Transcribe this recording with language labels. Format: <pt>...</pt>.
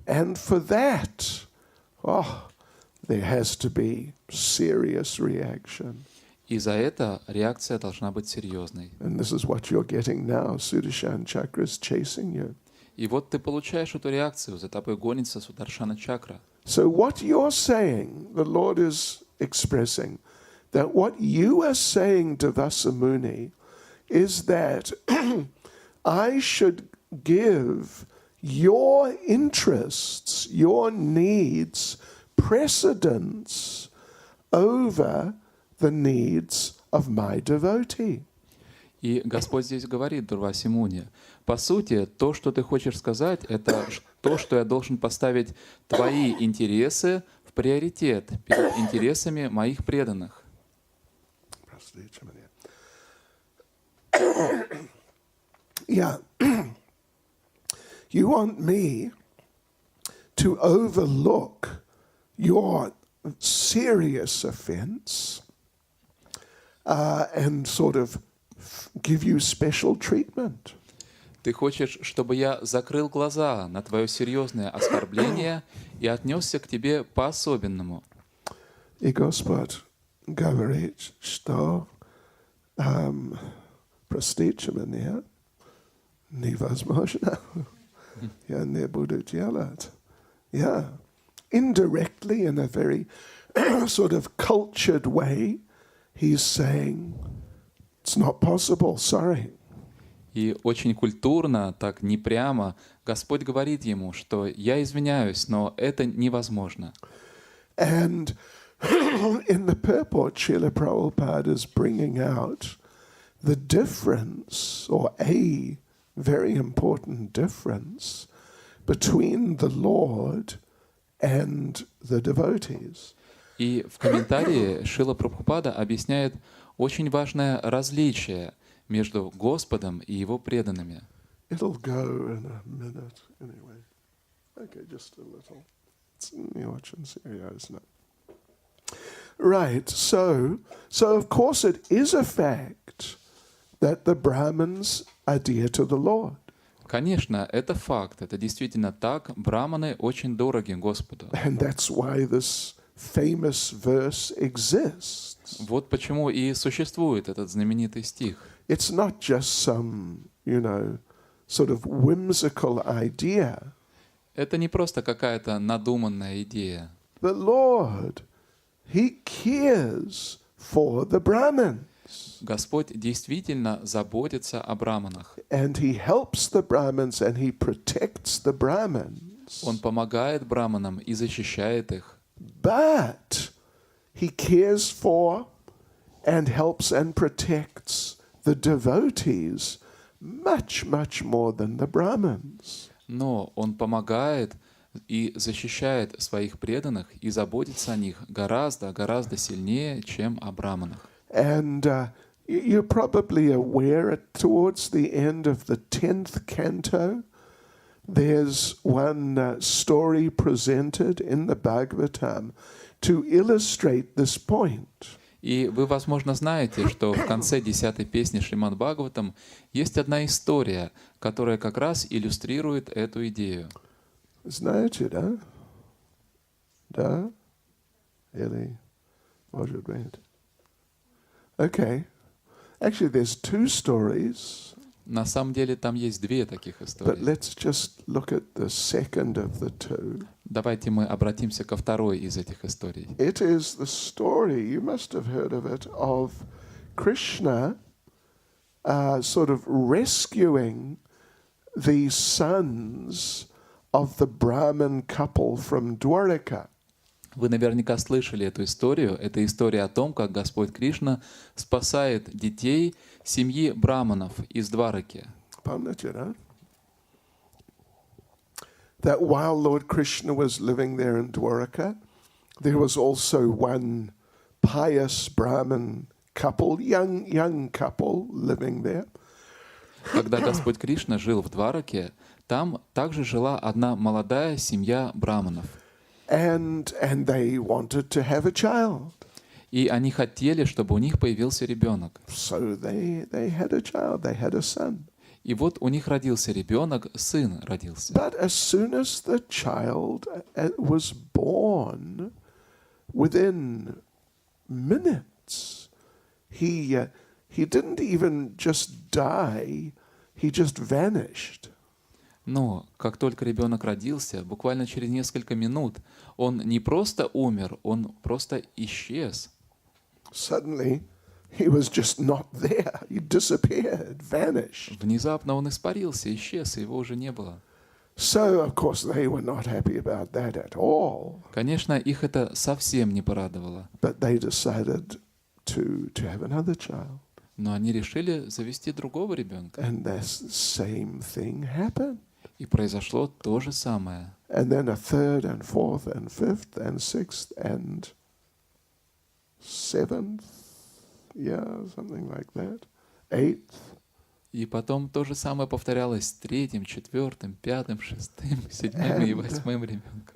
<en>And for that, there has to be serious reaction.</en> <ru>И за это реакция должна быть серьезной.</ru> <en>And this is what you're getting now. Sudarshan Chakra is chasing you.</en> <ru>И вот ты получаешь эту реакцию, за тобой гонится Сударшана чакра.</ru> <en>So what you're saying, the Lord is expressing, that what you are saying to Vasamuni is that I should give your interests, your needs, precedence over the needs of my devotee.</en> <ru>И Господь здесь говорит Дурвасе Муни, по сути, то, что ты хочешь сказать, это то, что я должен поставить твои интересы в приоритет перед интересами моих преданных.</ru> <en>Yeah. You want me to overlook your serious offense and sort of give you special treatment.</en> <ru>Ты хочешь, чтобы я закрыл глаза на твое серьезное оскорбление и отнесся к тебе по-особенному. И Господь говорит, что простите меня невозможно. Я не буду делать.</ru> <en>Yeah. Indirectly, in a very sort of cultured way, he's saying, it's not possible, sorry.</en> <ru>И очень культурно, так не прямо, Господь говорит ему, что я извиняюсь, но это невозможно.</ru> <en>And in the purport, Srila Prabhupada is bringing out the difference, or a very important difference, between the Lord and the devotees.</en> <ru>И в комментарии Шрила Прабхупада объясняет очень важное различие между Господом и Его преданными.</ru> <en>It'll go in a minute anyway. Okay, just a little. It's watch and serious, isn't it? Right, so of course it is a fact that the Brahmins are dear to the Lord.</en> <ru>Конечно, это факт, это действительно так, браманы очень дороги Господу.</ru> <en>And that's why this famous verse exists.</en> <ru>Вот почему и существует этот знаменитый стих.</ru> <en>It's not just some, sort of whimsical idea.</en> <ru>Это не просто какая-то надуманная идея.</ru> <en>The Lord, He cares for the Brahmins.</en> <ru>Господь действительно заботится о браманах.</ru> <en>And He helps the Brahmins and He protects the Brahmins.</en> <ru>Он помогает браманам и защищает их.</ru> <en>But He cares for and helps and protects the devotees much, much more than the Brahmins.</en> <ru>Но Он помогает и защищает своих преданных и заботится о них гораздо, гораздо сильнее, чем о браманах.</ru> <en>And you're probably aware towards the end of the 10th canto, there's one story presented in the Bhagavatam to illustrate this point.</en> <ru>И вы, возможно, знаете, что в конце 10-й песни Шримад Бхагаватам есть одна история, которая как раз иллюстрирует эту идею. Знаете, да? Да? Или, может быть.</ru> <en>Okay. Actually, there's two stories.</en> <ru>На самом деле там есть две таких</ru> <en>But</en> <ru>истории.</ru> <en>let's just look at the second of the two.</en> <ru>Давайте мы обратимся ко второй из этих историй.</ru> <en>It is the story, you must have heard of it, of Krishna sort of rescuing the sons of the Brahmin couple from Dwaraka.</en> <ru>Вы наверняка слышали эту историю. Это история о том, как Господь Кришна спасает детей семьи браманов из Двараки. Помните, да?</ru> <en>That while Lord Krishna was living there in Dwaraka, there was also one pious Brahmin couple, young couple living there.</en> <ru>Когда Господь Кришна жил в Двараке, там также жила одна молодая семья браманов.</ru> <en>And they wanted to have a child.</en> <ru>И они хотели, чтобы у них появился ребенок.</ru> <en>So they had a child, they had a son.</en> <ru>И вот у них родился ребенок, сын родился.</ru> <en>But as soon as the child was born, within minutes, he didn't even just die, he just vanished.</en> <ru>Но как только ребенок родился, буквально через несколько минут, он не просто умер, он просто исчез.</ru> <en>Suddenly, he was just not there. He disappeared, vanished.</en> <ru>Внезапно он испарился, исчез, и его уже не было.</ru> <en>So, of course, they were not happy about that at all.</en> <ru>Конечно, их это совсем не порадовало.</ru> <en>But they decided to have another child.</en> <ru>Но они решили завести другого ребенка.</ru> <en>And the same thing happened.</en> <ru>И произошло то же самое.</ru> <en>And then a third and fourth and fifth and sixth and seventh, yeah, something like that, eighth.</en> <ru>И потом то же самое повторялось с третьим, четвертым, пятым, шестым, седьмым и восьмым ребенком.</ru>